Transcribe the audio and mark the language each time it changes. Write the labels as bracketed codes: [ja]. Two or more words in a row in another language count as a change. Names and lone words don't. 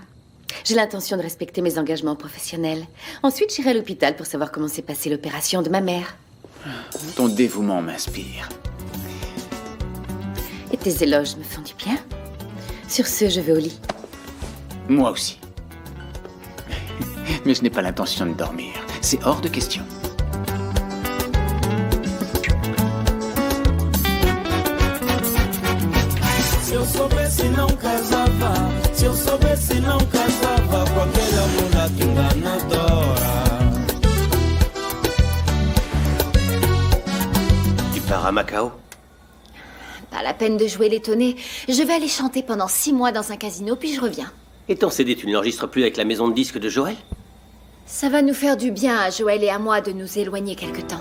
[fr] J'ai l'intention de respecter mes engagements professionnels. Ensuite, j'irai à l'hôpital pour savoir comment s'est passée l'opération de ma mère. Ton dévouement m'inspire. Et tes éloges me font du bien. Sur ce, je vais au lit. Moi aussi. Mais je n'ai pas l'intention de dormir. C'est hors de question. [pt] Se eu soubesse não casava, se eu soubesse não casava com aquela mulata enganadora. [fr] Tu pars à Macao? Pas la peine de jouer l'étonné. Je vais aller chanter pendant 6 mois dans un casino, puis je reviens. Et ton CD, tu ne l'enregistres plus avec la maison de disques de Joël? Ça va nous faire du bien à Joël et à moi de nous éloigner quelque temps.